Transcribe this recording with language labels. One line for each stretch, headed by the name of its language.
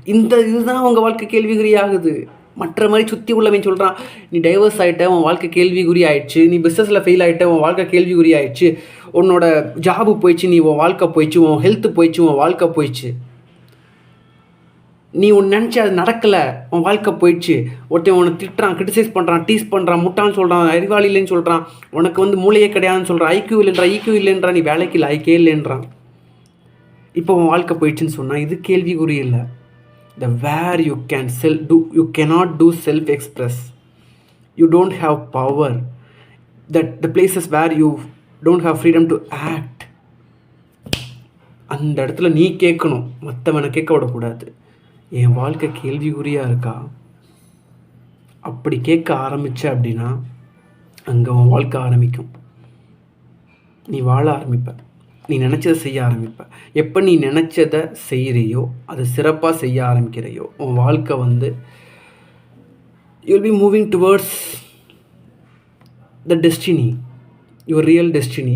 Tamil: இதுதான் உங்கள் வாழ்க்கை கேள்விக்குறியாகுது. மற்ற மாதிரி சுற்றி உள்ளவன் சொல்கிறான், நீ டைவர்ஸ் ஆகிட்ட, உன் வாழ்க்கை கேள்விக்குறி ஆயிடுச்சு, நீ பிஸ்னஸில் ஃபெயில் ஆகிட்ட, உன் வாழ்க்கை கேள்விக்குறி ஆயிடுச்சு, உன்னோட ஜாபு போயிடுச்சு, நீ உன் வாழ்க்கை போயிடுச்சு, உன் ஹெல்த்து போயிடுச்சு, உன் வாழ்க்கை போயிடுச்சு, நீ ஒன்று நினச்சி அது நடக்கலை, உன் வாழ்க்கை போயிடுச்சு, ஒருத்தன் உன்னை திட்டுறான், கிரிட்டிசைஸ் பண்ணுறான், டீஸ் பண்ணுறான், முட்டான்னு சொல்கிறான், அறிவாளி இல்லைன்னு சொல்கிறான், உனக்கு மூளையே கிடையாதுன்னு சொல்கிறான், ஐக்கியூ இல்லைன்றா, நீ வேலைக்கு இல்லை, ஐக்கியே இல்லைன்றான், இப்போ உன் வாழ்க்கை போயிடுச்சுன்னு சொன்னால் இது கேள்விக்குறி இல்லை.
English: The where you cannot do self-express, you don't have power, that the places where you don't have freedom to act,
Tamil: அந்த இடத்துல நீ கேட்கணும், மற்றவனை கேட்க விடக்கூடாது. என் வாழ்க்கை கேள்விக்குறியாக இருக்கா? அப்படி கேட்க ஆரம்பித்த அப்படின்னா அங்கே உன் வாழ்க்கை ஆரம்பிக்கும். நீ வாழ ஆரம்பிப்ப, நீ நினச்சதை செய்ய ஆரம்பிப்ப. எப்போ நீ நினச்சதை செய்கிறையோ, அது சிறப்பாக செய்ய ஆரம்பிக்கிறையோ, உன் வாழ்க்கை
English: You will be moving towards the destiny, your real destiny.